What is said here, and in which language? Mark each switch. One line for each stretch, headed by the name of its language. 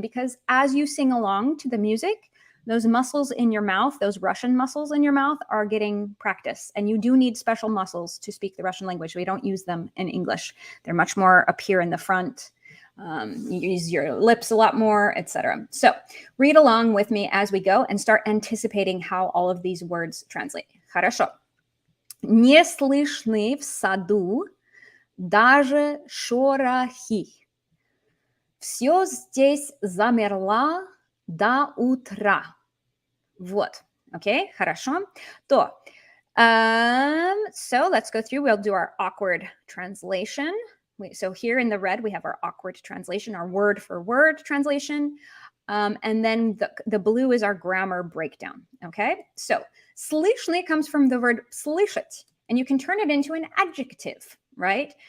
English: Because as you sing along to the music, those muscles in your mouth, those Russian muscles in your mouth, are getting practice. And you do need special muscles to speak the Russian language. We don't use them in English. They're much more up here in the front. You use your lips a lot more, etc. So read along with me as we go and start anticipating how all of these words translate.
Russian: Хорошо. Не слышны в саду даже шорохи. Все здесь замерло до утра. Вот.
English: Okay,
Russian: хорошо. То.
English: So let's go through. We'll do our awkward translation. So here in the red, we have our awkward translation, our word for word translation. And then the blue is our grammar breakdown. Okay, so slishny comes from the word slishit, and you can turn it into an adjective, right?